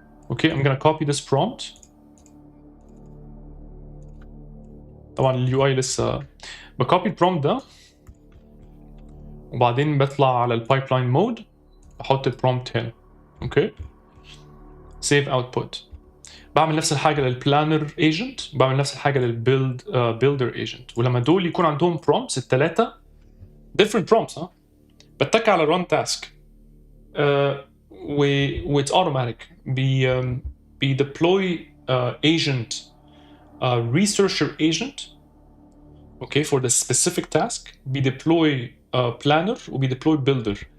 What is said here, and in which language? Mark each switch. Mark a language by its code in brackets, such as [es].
[en] Okay I'm gonna copy this prompt. [ar] طبعا اليو اي لسه. بكوبي البرومبت ده وبعدين بطلع على البايبلاين مود، بحط البرومبت هنا. [en] Okay save output. [ar] بعمل نفس الحاجه للبلانر ايجنت، بعمل نفس الحاجه للبيلد بيلدر ايجنت. ولما دول يكون عندهم prompts الثلاثه different prompts بتك على run task و [en] it's automatic. بي deploy agent researcher agent okay for the specific task، بي deploy planner وبي deploy builder.